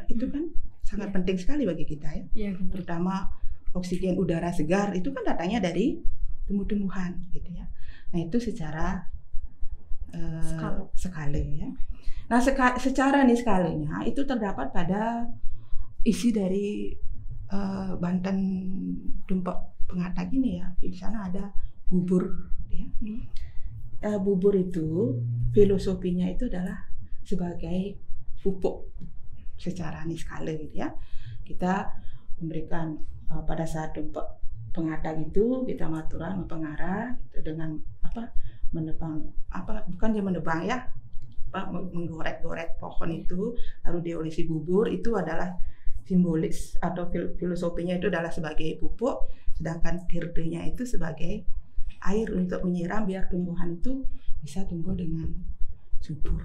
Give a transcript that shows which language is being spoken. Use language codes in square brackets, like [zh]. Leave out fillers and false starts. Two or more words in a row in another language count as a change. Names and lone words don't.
[id] Itu kan sangat penting sekali bagi kita ya. Terutama oksigen udara segar itu kan datangnya dari tumbuh-tumbuhan gitu ya. Nah, itu secara skala ya. Nah, secara niskalanya itu terdapat pada isi dari Banten tumpek pengatat ini ya. Di sana ada bubur ya. Bubur itu filosofinya itu adalah sebagai pupuk secara niskala gitu ya. Kita memberikan pada saat tumpek pengadang itu kita maturan pengarah gitu, dengan menebang bukan dia menebang ya, menggorek-gorek pohon itu lalu diolesi bubur, itu adalah simbolis atau filosofinya itu adalah sebagai pupuk, sedangkan tirdenya itu sebagai air untuk menyiram biar tumbuhan itu bisa tumbuh dengan subur.